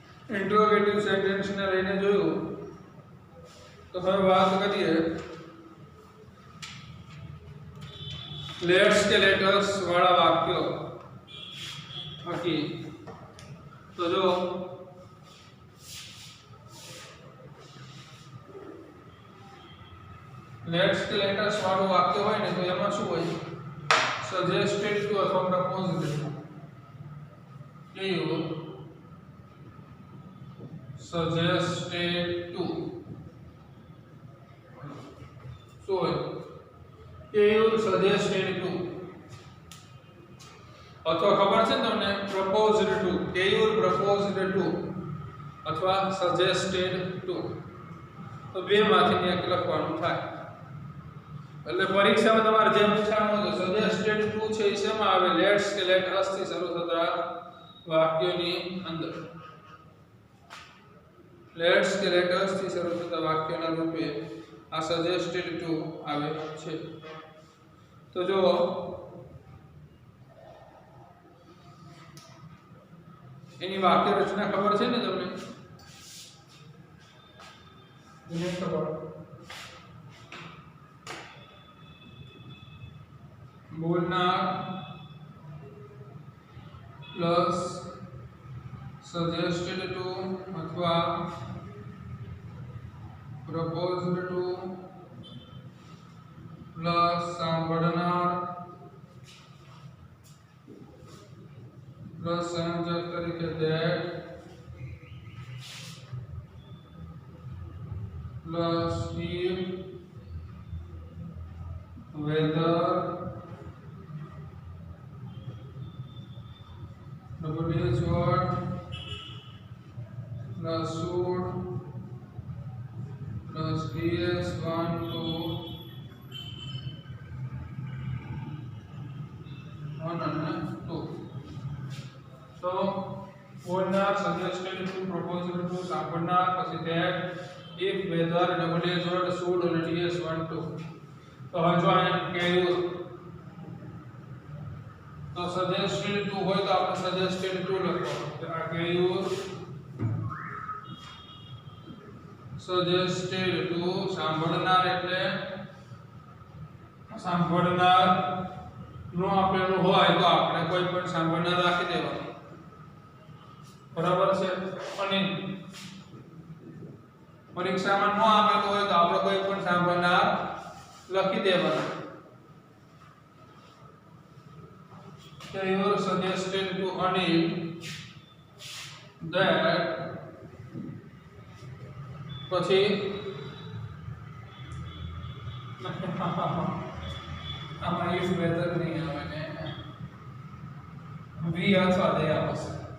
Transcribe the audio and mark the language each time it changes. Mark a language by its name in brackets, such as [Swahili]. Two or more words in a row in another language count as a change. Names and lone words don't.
[English] interrogative sentenceને [Gujarati] લઈને જોયું તો હવે વાત કરીએ લેટ્સ કે લેટર્સ વાળા વાક્યો બાકી તો જો લેટ્સ કે લેટર્સ વાળું વાક્ય હોય ને તો એમાં શું હોય [English] suggested to [Gujarati] અથવા [English] proposed to કેવું suggested to so you suggested to [Gujarati] અથવા ખબર છે ને તમને [English] proposed to you proposed to [Gujarati] અથવા [English] suggested to [Gujarati] તો બે માંથી એક લખવાનું થાય એટલે પરીક્ષામાં તમારે જેમ પૂછવાનું હોય [English] suggested to [Gujarati] છે એ શેમાં આવે લેટ્સ કે લેટર્સ થી શરૂ થતા વાક્યોની અંદર લેટ્સ કે લેટર્સ થી શરૂ થતા વાક્યોના રૂપે આ [English] suggested to [Gujarati] આવે છે તો જો એની વાક્ય રચના ખબર છે ને તમને ખબર બોલનાર પ્લસ [English] suggested to [Gujarati] અથવા [English] proposed to plus [Gujarati] સાંભળનાર [English] plus [Gujarati] સંયોજક તરીકે [English] that plus if whether WH word plus should plus ds 1 2 1 and 2 so [Gujarati] બોલનાર [English] suggested to proposed to [Gujarati] સાંભળનાર પછી [English] that if whether WH word should [Gujarati] અને ds 1 2 તો હવે જો અહીંયા કહ્યું તો [English] suggested to [Gujarati] હોય તો આપણે [English] suggested to [Gujarati] લખવાનું આ કહ્યું [English] suggested to [Gujarati] સાંભળનાર એટલે સાંભળનાર નો આપેલું હોય તો આપણે કોઈ પણ સાંભળનાર રાખી દેવાનું બરાબર છે અને પરીક્ષામાં ન આપેલું હોય તો આપણે કોઈ પણ સાંભળનાર લખી દેવાનું [English] so you are suggested to Anil that [Gujarati] પછી આમાં [English] if whether [Gujarati] નહીં આવે ને we અથવા they આવશે